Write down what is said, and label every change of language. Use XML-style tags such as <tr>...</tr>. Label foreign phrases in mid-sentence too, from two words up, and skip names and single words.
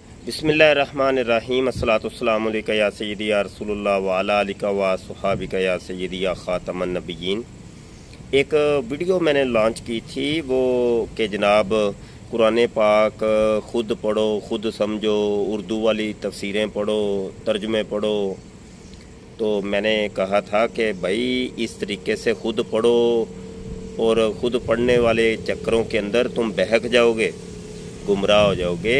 <ar>بسم الله الرحمن الرحيم الصلاة والسلام عليك يا سيدي يا رسول الله وعلى آلك وأصحابك يا سيدي يا خاتم النبيين.</ar> <ur>ایک ویڈیو میں نے لانچ کی تھی وہ کہ جناب قرآن پاک خود پڑھو، خود سمجھو، اردو والی تفسیریں پڑھو، ترجمے پڑھو. تو میں نے کہا تھا کہ بھائی اس طریقے سے خود پڑھو اور خود پڑھنے والے چکروں کے اندر تم بہک جاؤ گے، گمراہ ہو جاؤ گے.</ur>